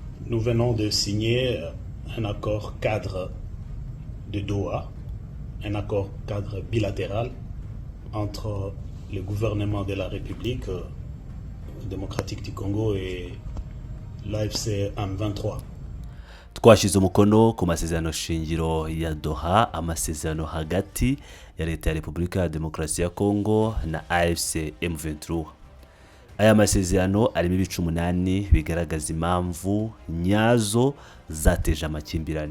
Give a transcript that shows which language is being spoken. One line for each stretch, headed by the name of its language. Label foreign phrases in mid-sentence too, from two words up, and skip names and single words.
French: Nous venons de signer un accord cadre de Doha, un accord cadre bilatéral entre le gouvernement de la République démocratique du Congo et l'AFC M23.
Kinyarwanda: Twashyize umukono ku masezerano shingiro ya Doha, amasezerano hagati ya leta ya Repubulika ya Demokarasi ya Congo na AFC M23. Aya masezerano arimo ibice 8 bigaragaza impamvu nyazo zateje amakimbirane.